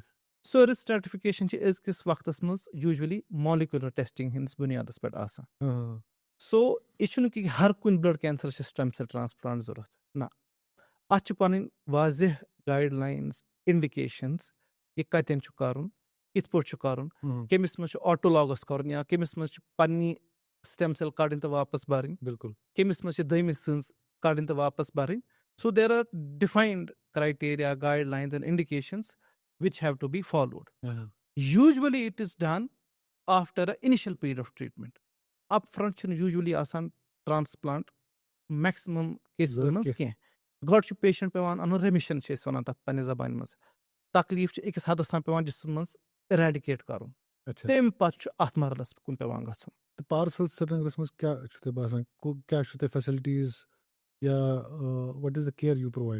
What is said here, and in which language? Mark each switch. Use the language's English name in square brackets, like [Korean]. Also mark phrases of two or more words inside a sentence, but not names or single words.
[Kashmiri] سو [English] risk stratification [Kashmiri] چھِ أزکِس وقتس منٛز [English] usually molecular testing [Kashmiri] ہٕنٛدِس بُنیادس پٮ۪ٹھ آسان سو یہِ چھُنہٕ کہِ ہر کُنہِ [English] blood cancer [Kashmiri] چھِ [English] stem cell transplant [Kashmiri] ضوٚرتھ نہ اتھ چھِ پنٕنۍ واضح [English] guidelines indications [Kashmiri] یہِ کتٮ۪ن چھُ کرُن کِتھ پٲٹھۍ چھُ کرُن کٔمِس منٛز چھُ آٹولاگس کرُن یا کٔمِس منٛز چھِ پننی [English] stem cell [Kashmiri] کڑٕنۍ تہٕ واپس بھرٕنۍ بِلکُل کٔمِس منٛز چھِ دٔیمِس سٕنٛز کڑٕنۍ تہٕ واپس بھرٕنۍ [English] so there are defined criteria guidelines and indications which have to be followed. Usually it is done after an initial period of treatment. [Kashmiri] Upfront چھُنہٕ usually آسان ٹرانسپلانٹ [English] maximum cases [Kashmiri] منٛز کینٛہہ گۄڈٕ چھُ پیشنٹ پیٚوان اَنُن ریمِشن چھِ أسۍ وَنان تَتھ پننہِ زبانہِ منٛز تکلیٖف چھُ أکِس حدس تام پیٚوان جسمہٕ منٛز ایریڈِکیٹ کرُن تمہِ پتہٕ چھُ اتھ مرحلس کُن پیٚوان گژھُن تہٕ پارسل سرینگرس منٛز کیٛاہ چھُ تۄہہِ باسان کیٛاہ چھُ تۄہہِ فیسلٹیٖز یا [English] what is the care you provide